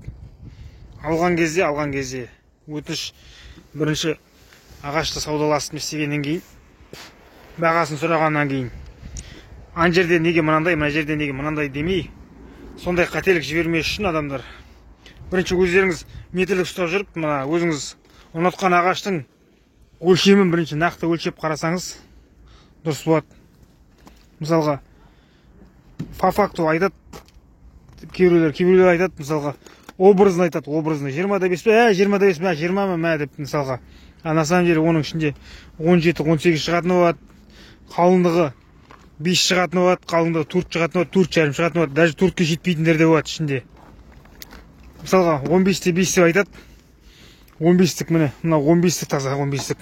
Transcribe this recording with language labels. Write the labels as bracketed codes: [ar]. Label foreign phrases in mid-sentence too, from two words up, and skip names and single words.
[kk] Алған кезде өтініш бірінші ағашты саудаласып істегеннен кейін, бағасын сұрағаннан кейін, ана жерде неге мынандай, мына жерде неге мынандай демей, сондай қателік жібермес үшін адамдар бірінші өздеріңіз метрлік ұстап жүріп, мына өзіңіз ұнатқан ағаштың өлшемін бірінші нақты өлшеп қарасаңыз дұрыс болады. Мысалға, факту айтады, кейбіреулер айтады, мысалға, образын айтады, образын 20-да 5 пе, 20-да 5 пе, 20 ма деп, мысалға. [ru] На самом деле [kk] оның ішінде 17-18 шығатыны болады, қалыңдығы 5 шығатыны болады, қалыңдығы 4 шығатыны болады, 4,5 шығатыны болады, даже 4-ке жетпейтіндер де болады ішінде. Мысалға, 15-те 5 деп айтады, 15-тік міне, мына 15-тік таза 15-тік.